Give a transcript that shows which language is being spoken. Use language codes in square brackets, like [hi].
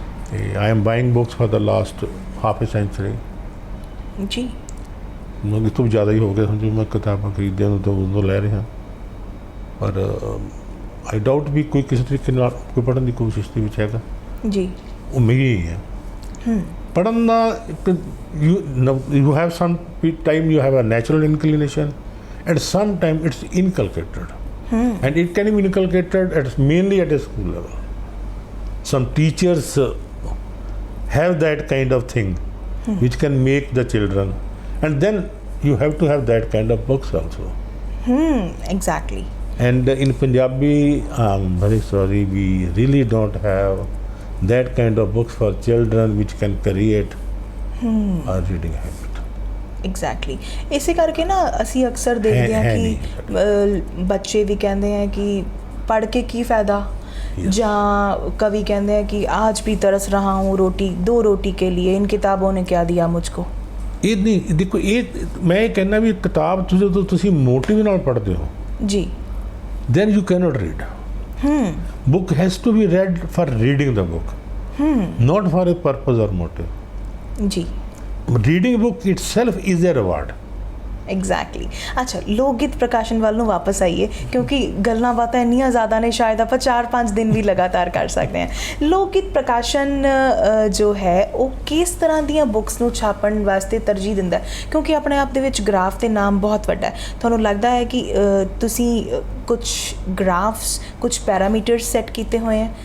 [pa] ਤੇ [en] I am buying books for the last half a century. ਜੀ। [pa] ਮੈਂ ਇਸ ਤੋਂ ਜ਼ਿਆਦਾ ਹੀ ਹੋ ਗਿਆ ਸਮਝੋ, ਮੈਂ ਕਿਤਾਬਾਂ ਖਰੀਦਿਆਂ ਨੂੰ ਤਾਂ ਉਦੋਂ ਲੈ ਰਿਹਾ। ਪਰ [en] I doubt [pa] ਵੀ ਕੋਈ ਕਿਸੇ ਤਰੀਕੇ ਨਾਲ ਕੋਈ ਪੜ੍ਹਨ ਦੀ ਕੋਸ਼ਿਸ਼ ਦੇ ਵਿੱਚ ਹੈਗਾ। ਜੀ। ਉਹ ਮੇਰੀ ਹੀ ਹੈ। ਪੜ੍ਹਨ ਦਾ [en] you have some time you have a natural inclination and sometime it's inculcated, and it can be inculcated mainly at a school level. Some teachers have that kind of thing which can make the children, and then you have to have that kind of books also. Exactly. And in Punjabi, I'm very sorry, we really don't have that kind of books for children which can create a reading habit. Exactly. [pa] ਇਸੇ ਕਰਕੇ ਨਾ ਅਸੀਂ ਅਕਸਰ ਦੇਖਦੇ ਹਾਂ ਕਿ ਬੱਚੇ ਵੀ ਕਹਿੰਦੇ ਆ ਕਿ [hi] पढ़ के की फ़ायदा, जहाँ कवि कहते हैं कि आज भी तरस रहा हूँ रोटी 2 रोटी के लिए, इन किताबों ने क्या दिया मुझको। [pa] ਇਹ ਨਹੀਂ ਦੇਖੋ, ਇਹ ਮੈਂ ਇਹ ਕਹਿੰਦਾ ਵੀ ਕਿਤਾਬ ਤੁਸੀਂ ਮੋਟਿਵ ਨਾਲ ਪੜ੍ਹਦੇ ਹੋ ਜੀ, [en] then you cannot read. Book has to be read for reading the book, not for a purpose or motive. जी, reading book itself is a reward. Exactly. [pa] ਅੱਛਾ, ਲੋਕ ਗੀਤ ਪ੍ਰਕਾਸ਼ਨ ਵੱਲ ਨੂੰ ਵਾਪਸ ਆਈਏ, ਕਿਉਂਕਿ ਗੱਲਾਂ ਬਾਤਾਂ ਇੰਨੀਆਂ ਜ਼ਿਆਦਾ ਨੇ, ਸ਼ਾਇਦ ਆਪਾਂ 4-5 ਦਿਨ ਵੀ ਲਗਾਤਾਰ ਕਰ ਸਕਦੇ ਹਾਂ। ਲੋਕ ਗੀਤ ਪ੍ਰਕਾਸ਼ਨ ਜੋ ਹੈ ਉਹ ਕਿਸ ਤਰ੍ਹਾਂ ਦੀਆਂ ਬੁੱਕਸ ਨੂੰ ਛਾਪਣ ਵਾਸਤੇ ਤਰਜੀਹ ਦਿੰਦਾ ਹੈ? ਕਿਉਂਕਿ ਆਪਣੇ ਆਪ ਦੇ ਵਿੱਚ ਗ੍ਰਾਫ ਤੇ ਨਾਮ ਬਹੁਤ ਵੱਡਾ ਹੈ। ਤੁਹਾਨੂੰ ਲੱਗਦਾ ਹੈ ਕਿ ਤੁਸੀਂ ਕੁਝ ਗ੍ਰਾਫਸ, ਕੁਝ ਪੈਰਾਮੀਟਰਸ ਸੈੱਟ ਕੀਤੇ ਹੋਏ ਹੈ?